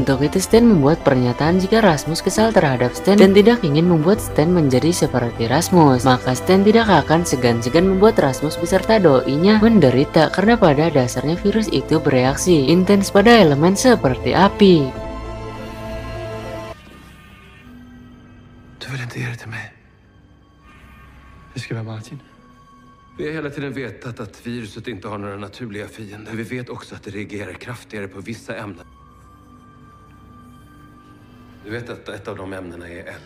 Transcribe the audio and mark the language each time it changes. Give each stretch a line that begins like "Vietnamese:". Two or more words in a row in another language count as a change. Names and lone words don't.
Indonesian: Untuk itu Stan membuat pernyataan jika Rasmus kesal terhadap Stan dan tidak ingin membuat Stan menjadi seperti Rasmus, maka Stan tidak akan segan-segan membuat Rasmus beserta doinya menderita karena pada dasarnya virus itu bereaksi intens pada elemen seperti api.
Swedish: Du vill inte ge det till mig? Det ska vara Martin. Vi har hela tiden vetat att viruset inte har några naturliga fiender. Vi vet också att det reagerar kraftigare på vissa ämnen. Du vet att ett av de ämnena är eld.